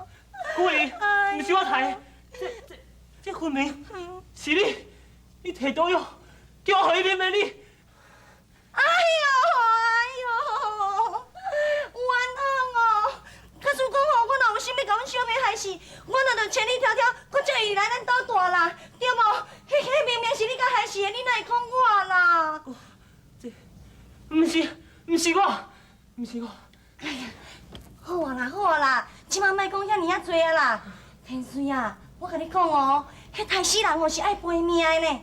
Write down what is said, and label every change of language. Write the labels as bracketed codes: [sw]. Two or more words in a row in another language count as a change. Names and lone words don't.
[nan] 夫人，唔是我杀，这分明是你摕毒药叫我喝啉的你。哎呦，冤枉哦！假使讲吼，我若有心要甲阮小妹害死，我若着千里迢迢，搁叫伊来咱岛住啦，对无？迄明明是你甲害死的，你哪会讲我啦？这，唔是我。哎呀，好啊啦，好啊啦，即马莫讲遐尼啊多啊啦。天水啊，我甲你讲哦，迄害死人哦是爱赔命的呢。